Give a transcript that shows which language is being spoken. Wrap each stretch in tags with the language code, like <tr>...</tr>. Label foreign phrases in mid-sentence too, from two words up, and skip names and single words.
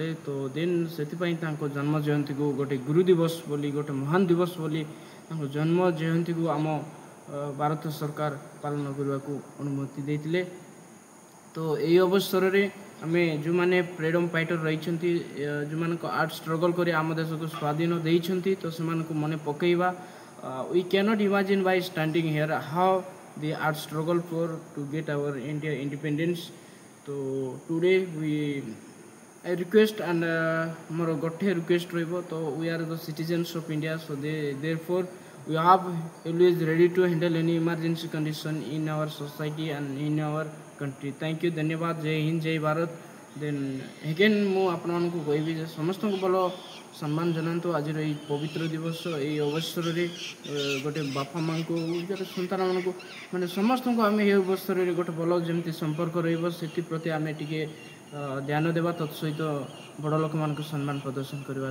<or>ତ ଦେନ୍ ସେଥିପାଇଁ ତାଙ୍କ ଜନ୍ମ ଜୟନ୍ତୀକୁ ଗୋଟେ ଗୁରୁ ଦିବସ ବୋଲି, ଗୋଟେ ମହାନ ଦିବସ ବୋଲି ତାଙ୍କ ଜନ୍ମ ଜୟନ୍ତୀକୁ ଆମ ଭାରତ ସରକାର ପାଳନ କରିବାକୁ ଅନୁମତି ଦେଇଥିଲେ। ତ ଏହି ଅବସରରେ ଆମେ ଯେଉଁମାନେ</or> <en>freedom fighter</en> <or>ରହିଛନ୍ତି, ଯେଉଁମାନଙ୍କ</or> <en>art struggle</en> <or>କରି ଆମ ଦେଶକୁ ସ୍ୱାଧୀନ ଦେଇଛନ୍ତି, ତ ସେମାନଙ୍କୁ ମନେ ପକାଇବା।</or> <en>We cannot imagine by standing here how the art struggle for to get our India independence. So today I request and</en> <or>ମୋର ଗୋଟେ ରିକ୍ୱେଷ୍ଟ ରହିବ।</or> <en>ତ we are the citizens of India, so therefore we have always ready to handle any emergency condition in our society and in our country. Thank you,</en> <or>ଧନ୍ୟବାଦ। ଜୟ ହିନ୍ଦ, ଜୟ ଭାରତ।</or> <en>then again</en> <or>ମୁଁ ଆପଣମାନଙ୍କୁ କହିବି ଯେ ସମସ୍ତଙ୍କୁ ଭଲ ସମ୍ମାନ ଜଣାନ୍ତୁ ଆଜିର ଏହି ପବିତ୍ର ଦିବସ। ଏହି ଅବସରରେ ଗୋଟେ ବାପା ମାଆଙ୍କୁ, ଗୋଟେ ସନ୍ତାନମାନଙ୍କୁ, ମାନେ ସମସ୍ତଙ୍କୁ ଆମେ ଏହି ଅବସରରେ ଗୋଟେ ଭଲ ଯେମିତି ସମ୍ପର୍କ ରହିବ ସେଥିପ୍ରତି ଆମେ ଟିକେ ଧ୍ୟାନ ଦେବା, ତତ୍ ସହିତ ବଡ଼ ଲୋକମାନଙ୍କୁ ସମ୍ମାନ ପ୍ରଦର୍ଶନ କରିବା।</or>